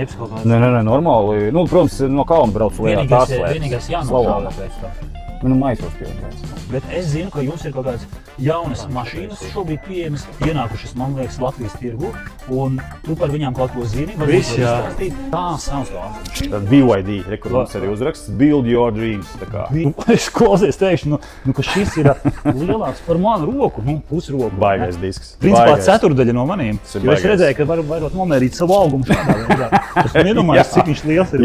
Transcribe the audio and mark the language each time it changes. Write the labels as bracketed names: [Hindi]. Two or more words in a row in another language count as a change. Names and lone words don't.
[Latvian] Nē, normāli. Protams, no kalna brauc lielā tās slēpes. Vienīgais jānošāvē pēc tā. Maisos pēc. Bet es zinu, ka jums ir kaut kādas jaunas mašīnas šobrīd pieejamas, ienākušas, man liekas, Latvijas tirgu, un tu par viņām kaut ko zini, varbūt izstāstīt. [English] Tā sounds awesome. [Latvian] Tad BYD, kur mums arī uzraksts, Build Your Dreams. Es klausies teikšu, ka šis ir lielāks par manu roku, pusroku. Baigais disks. Principā ceturdaļa no maniem, jo es redzēju, ka varu nomērīt savu augumu šādā veidā. Es nedomāju, cik viņš liels ir.